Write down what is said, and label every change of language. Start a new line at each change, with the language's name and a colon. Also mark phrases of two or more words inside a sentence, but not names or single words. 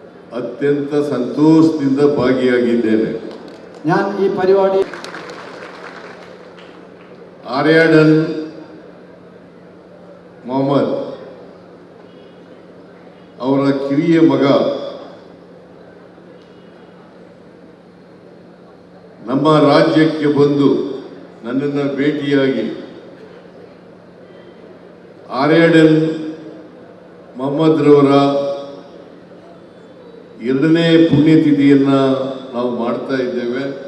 Kannada: ಅತ್ಯಂತ ಸಂತೋಷದಿಂದ ಭಾಗಿಯಾಗಿದ್ದೇನೆ.
Malayalam: ഞാൻ ഈ പരിപാടി
Kannada: ಆರ್ಯಾಡನ್ ಮೊಹಮ್ಮದ್ ಅವರ ಕಿರಿಯ ಮಗ ನಮ್ಮ ರಾಜ್ಯಕ್ಕೆ ಬಂದು ನನ್ನನ್ನು ಭೇಟಿಯಾಗಿ ಆರ್ಯಾಡನ್ ಮೊಹಮ್ಮದ್ ರವರ 2ನೇ ಪುಣ್ಯತಿಥಿಯನ್ನು ನಾವು ಮಾಡ್ತಾ ಇದ್ದೇವೆ.